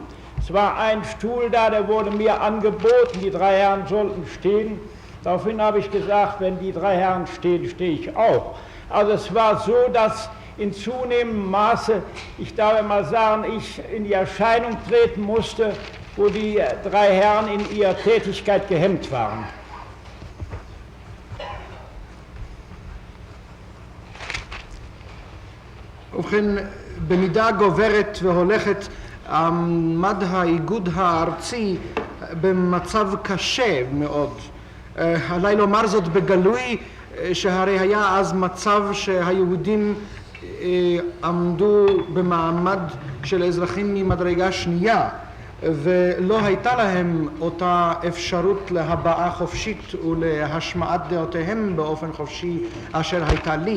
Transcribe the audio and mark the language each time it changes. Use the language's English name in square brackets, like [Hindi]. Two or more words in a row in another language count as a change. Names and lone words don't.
[German] Es war ein Stuhl da, der wurde mir angeboten, die drei Herren sollten stehen. Daraufhin habe ich gesagt, wenn die drei Herren stehen, stehe ich auch. Also es war so, dass in zunehmendem Maße, ich darf mal sagen, ich in die Erscheinung treten musste, wo die drei Herren in ihrer Tätigkeit gehemmt waren. [Hebrew] ובכן, במידה גוברת והולכת עמד האיגוד הארצי במצב קשה מאוד. עליי לומר זאת בגלוי, שהרי היה אז מצב שהיהודים עמדו במעמד של אזרחים ממדרגה שנייה, ולא הייתה להם אותה אפשרות להבעה חופשית ולהשמעת דעותיהם באופן חופשי אשר הייתה לי.